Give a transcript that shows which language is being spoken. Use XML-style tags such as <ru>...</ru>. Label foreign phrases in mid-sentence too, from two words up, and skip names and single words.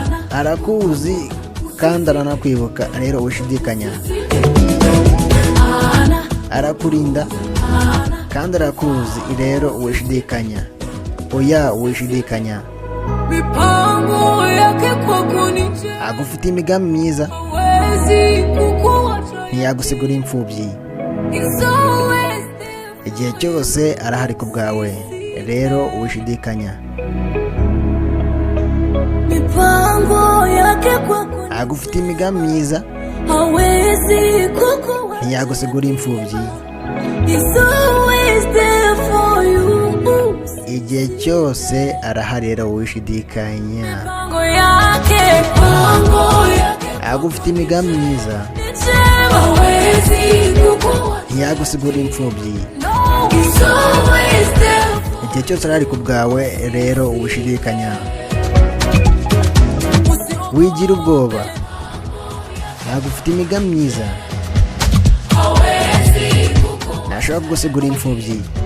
<rw>Arakuzi, kandi aranakwibuka, rero wishidikanya. Arakurinda, kandi arakuzi, rero wishidikanya. Oya, wishidikanya.</rw> <sw>Mipango yake kwako ni njema.</sw> <rw>Agufitiye imigambi myiza.</rw> <sw>Hawezi kukuacha.</sw> <rw>Ntiyagusigura imfubyi.</rw> <en>He's always there.</en> <rw>Igihe cyose arahari ku bwawe, rero wishidikanya.</rw> <sw>Mipango yake kwako ni</sw> <rw>Agufitiye imigambi myiza.</rw> <sw>Hawezi kukuacha.</sw> <rw>Ntiyagusigura imfubyi.</rw> <en>He's always there for you.</en> <rw>Igihe cyose arahari, rero wishidikanya.</rw> <sw>Mipango yake, mipango yake</sw> <rw>Agufitiye imigambi myiza.</rw> <sw>ni njema. Hawezi kukuacha.</sw> <rw>Ntiyagusigura imfubyi.</rw> <en>No, he's always there.</en> <rw>Igihe cyose arahari ku bwawe, rero wishidikanya. Wigira ubwoba. Agufitiye imigambi myiza. Ntashobora kugusigura imfubyi.</rw>